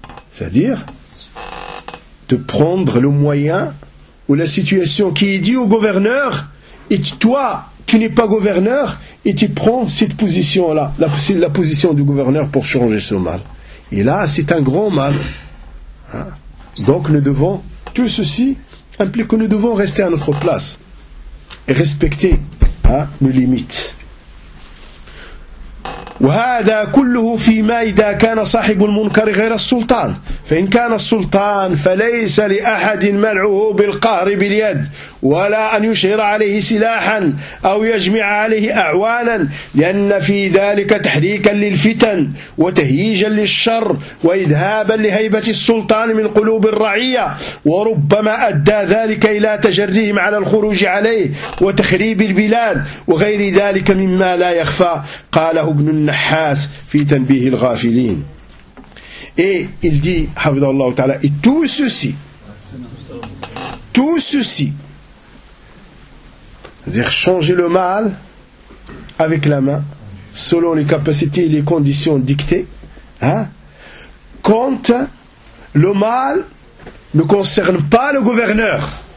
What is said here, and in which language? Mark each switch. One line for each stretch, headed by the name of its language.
French: C'est-à-dire, de prendre le moyen ou la situation qui est due au gouverneur, et toi, tu n'es pas gouverneur, et tu prends cette position-là, la position du gouverneur pour changer ce mal. Et là, c'est un grand mal. Hein? Donc, nous devons, tout ceci implique que nous devons rester à notre place et respecter, hein, nos limites.
Arabic: وهذا كله فيما إذا كان صاحب المنكر غير السلطان فإن كان السلطان فليس لأحد منعه بالقهر باليد ولا أن يشهر عليه سلاحا أو يجمع عليه أعوانا لأن في ذلك تحريكا للفتن وتهييجا للشر وإذهابا لهيبة السلطان من قلوب الرعية وربما أدى ذلك إلى تجريهم على الخروج عليه وتخريب البلاد وغير ذلك مما لا يخفى قاله ابن النحاس في تنبيه الغافلين
French: et il dit
Arabic: حفظه الله تعالى
French: et tout ceci c'est-à-dire changer le mal avec la main selon les capacités et les conditions dictées quand le mal ne concerne pas le gouverneur